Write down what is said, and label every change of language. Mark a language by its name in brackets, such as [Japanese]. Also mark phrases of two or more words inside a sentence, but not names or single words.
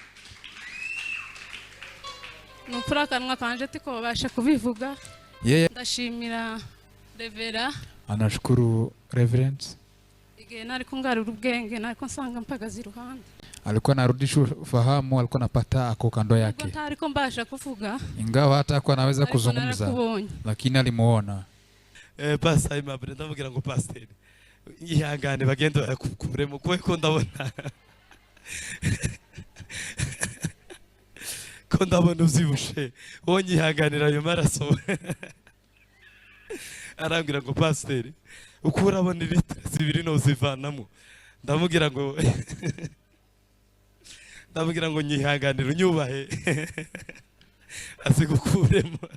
[Swahili] Yeye anashukuru Reverend. Alikuwa anarudisha ufahamu, alikuwa anapata ako kando yake. Ingawa hata hakuwa anaweza kuzungumza, lakini alimuona. [Kinyarwanda] Pastor Aimable ndavugira ngo pastor ihangane bagende bakukure mu ko ndabona ko ndabona uzibushe wonye ihanganira ayo maraso. Arambwira ngo pastor uko urabona litiro zibiri no zivanamo, ndamugira ngo nyihanganira unyubahe azigukuremo.